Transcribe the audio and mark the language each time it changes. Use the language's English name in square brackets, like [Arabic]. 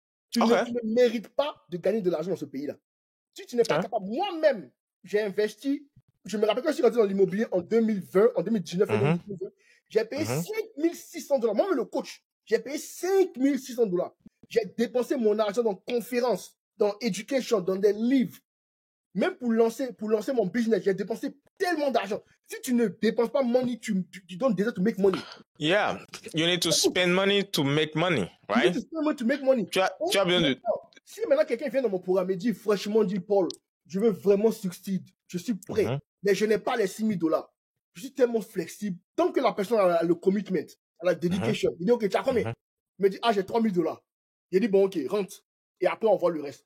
[French] Tu ne mérites pas de gagner de l'argent dans ce pays-là. Si tu n'es pas capable, moi-même, j'ai investi, je me rappelle quand je suis rentré dans l'immobilier en 2020, en 2019, j'ai payé $5,600. Moi-même, le coach, j'ai payé $5,600. J'ai dépensé mon argent dans conférences, dans education, dans des livres. Même pour lancer mon business, j'ai dépensé tellement d'argent. Si tu ne dépenses pas money, tu don't deserve to make money. [English] Yeah, you need to spend money to make money, right? You need to spend money to make money. [French] Tu as besoin de... Si maintenant quelqu'un vient dans mon programme et dit franchement, dit Paul, je veux vraiment succéder, je suis prêt, mais je n'ai pas les $6,000. Je suis tellement flexible. Tant que la personne a le commitment, a la dedication, il dit ok, tu as combien? Il me dit ah j'ai $3,000. Il dit bon ok, rentre. Et après on voit le reste.